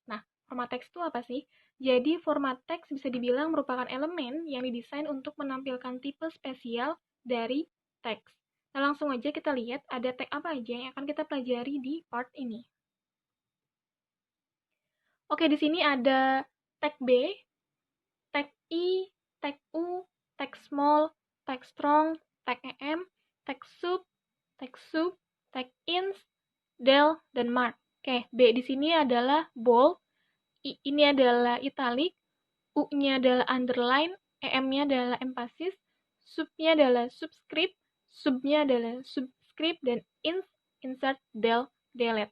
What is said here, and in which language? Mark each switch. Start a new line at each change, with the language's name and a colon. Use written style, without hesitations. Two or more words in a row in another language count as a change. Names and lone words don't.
Indonesian: Nah, format teks itu apa sih? Jadi, format teks bisa dibilang merupakan elemen yang didesain untuk menampilkan tipe spesial dari teks. Nah, langsung aja kita lihat ada tag apa aja yang akan kita pelajari di part ini. Oke, di sini ada tag B, tag I, tag U, tag small, tag strong, tag EM, tag sub, tag ins, del, dan mark. Oke, B di sini adalah bold, I ini adalah italic, U-nya adalah underline, EM-nya adalah emphasis, sub-nya adalah subscript, sub-nya adalah subscript, dan ins, insert, del, delete.